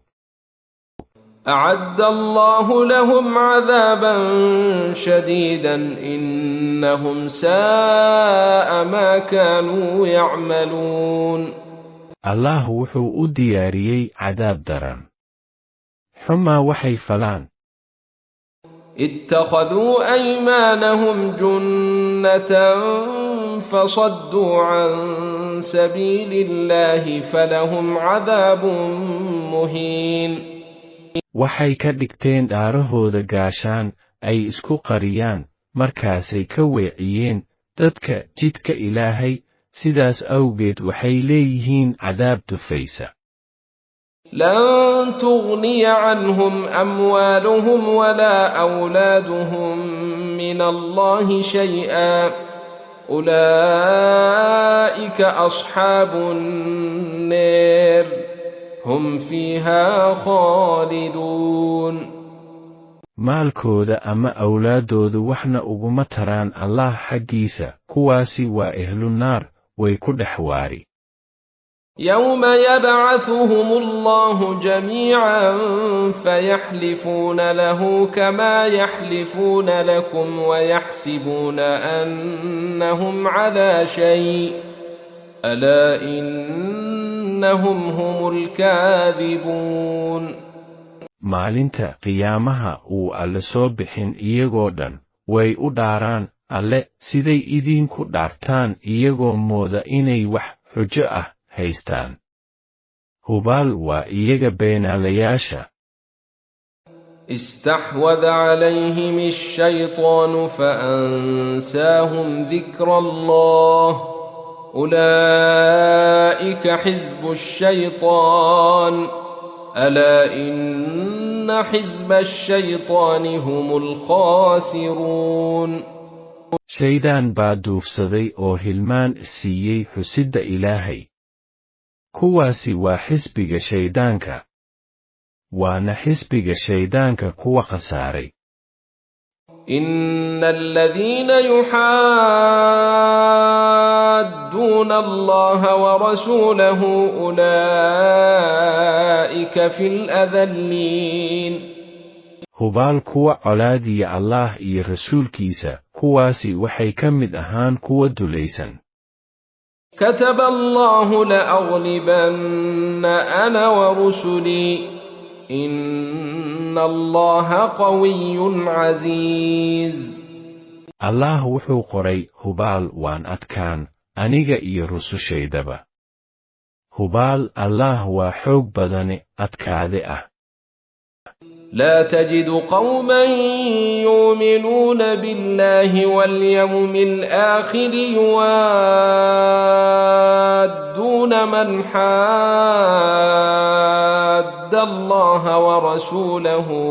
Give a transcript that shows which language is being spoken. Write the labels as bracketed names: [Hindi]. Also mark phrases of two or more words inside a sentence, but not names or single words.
[Arabic] أعد الله لهم عذابا شديدا إنهم ساء ما كانوا يعملون. [Somali] allah wuxuu u diyaariyey cadaab daran xumaa waxay falaan. [Arabic] اتخذوا أيمانهم جنة فصدوا عن سبيل الله فلهم عذاب مهين. [Somali] waxay ka dhigteen dhaarahooda gaashaan ay isku qariyaan markaasay ka weeciyeen dadka jidka ilaahay sidaas awgeed waxay leeyihiin cadaab dufaysa. [Arabic] لن تغني عنهم أموالهم ولا أولادهم من الله شيئا أولئك أصحاب النار هم فيها خالدون. [Somali] maalkooda ama awlaadoodu waxna uguma taraan allah xaggiisa kuwaasi waa [Arabic] أهل النار [Somali] way ku dhex waari. [Arabic] يوم يبعثهم الله جميعا فيحلفون له كما يحلفون لكم ويحسبون أنهم على شيء ألا إنهم هم الكاذبون. [Somali] maalinta qiyaamaha uu alle soo bixin iyagoo dhan way u dhaaraan alle siday idinku dhaartaan iyagoo mooda inay wax xujo ah haystaan. hubaal waa iyaga beenaalayaasha. [Arabic] استحوذ عليهم الشيطان فأنساهم ذكر الله أولئك حزب الشيطان ألا إن حزب الشيطان هم الخاسرون. [Somali] shaydaan baa duufsaday oo hilmaan siiyey xusidda ilaahay. kuwaasi waa xisbiga shayddaanka waana xisbiga shayddaanka kuwa khasaaray. [Arabic] إن الذين يحادون الله ورسوله أولئك في الأذلين. [Somali] hubaal kuwa colaadiya allah iyo rasuulkiisa kuwaasi waxay ka mid ahaan kuwa dulaysan. [Arabic] كتب الله لأغلبن أنا ورسلي إن الله قوي عزيز. [Somali] Allah wuxuu qoray hubaal waan adkaan aniga iyo rusushaydaba. Hubaal Allah waa xoog badane adkaade ah. [Arabic] لا تجد قوما يؤمنون بالله واليوم الآخر يوادون من حاد الله ورسوله